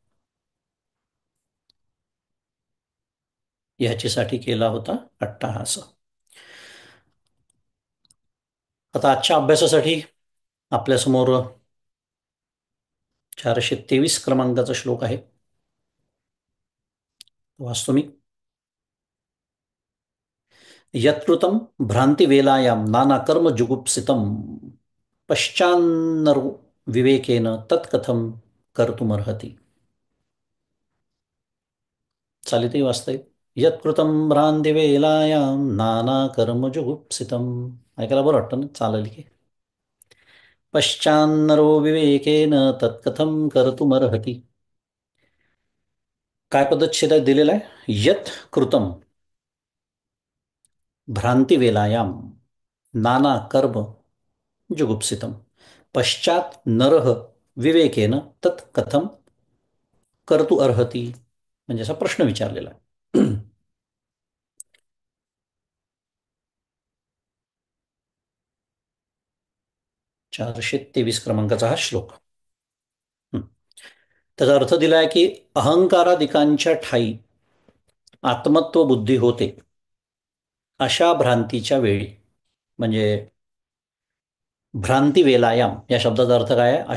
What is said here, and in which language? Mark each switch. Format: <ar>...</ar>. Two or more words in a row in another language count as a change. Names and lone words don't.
<mr>ह्याच्यासाठी केला होता अट्टाहास. आता आजच्या अभ्यासासाठी आपल्यासमोर 423 क्रमांकाचा श्लोक आहे. वाचतो मी.</mr> <sa>यत्कृतं भ्रांतिवेलायां नानाकर्म जुगुप्सितं पश्चान्नरो विवेकेन तत्कथं कर्तुमर्हति.</sa> <mr>चालितही वाचता येईल.</mr> <sa>यत्कृतं भ्रांतिवेलायां नानाकर्म जुगुप्सितं.</sa> <mr>ऐकायला बरं वाटतं ना, चालेल की.</mr> <sa>पश्चान्नरो विवेकेन तत्कथं कर्तुमर्हति.</sa> <mr>काय पदच्छेद दिलेला आहे?</mr> <sa>यत कृतम भ्रांतिवेलायां नाना कर्म जुगुप्सितम पश्चात नरह विवेकेन तत् कथम कर्तु अर्हती.</sa> <mr>म्हणजे असा प्रश्न विचारलेला आहे. 423 क्रमांकाचा हा श्लोक. हं. त्याचा अर्थ दिला आहे की अहंकारादिकांच्या ठाई आत्मत्व बुद्धी होते, अशा भ्रांतीच्या वेळी, म्हणजे</mr> <sa>भ्रांती वेलायाम</sa> <mr>या शब्दाचा अर्थ काय आहे?</mr>